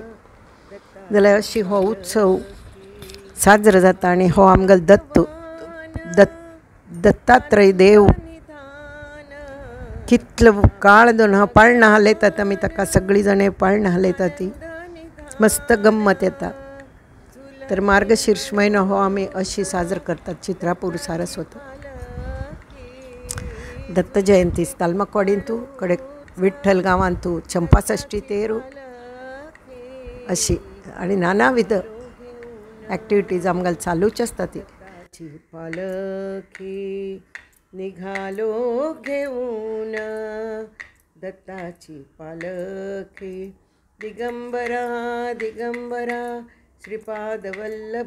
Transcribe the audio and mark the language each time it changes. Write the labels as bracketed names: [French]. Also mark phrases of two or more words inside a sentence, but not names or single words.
[Konkani] जाल्यार अशी हो उत्सव साजरो जाता आणि हो आमगेलो दत्तात्रय देव कितलो काळ दोन पाळणां हालयतात आमी ताका सगळीं जाणें पाळणां हालयतात ती मस्त गम्मत येता। तर मार्गशीर्ष म्हयनो हो आमी अशी साजरो करतात चित्रापूर सारस्वत। दत्त जयंती तालमकवाडींतू कडे विठ्ठल गावांतू चंपाषष्ठी तेरू अशी आणि नानाविध ॲक्टिव्हिटीज आमगाल चालूच असतात. ती पालखी निघालो घेऊन दत्ताची पालखी दिगंबरा दिगंबरा श्रीपाद वल्लभ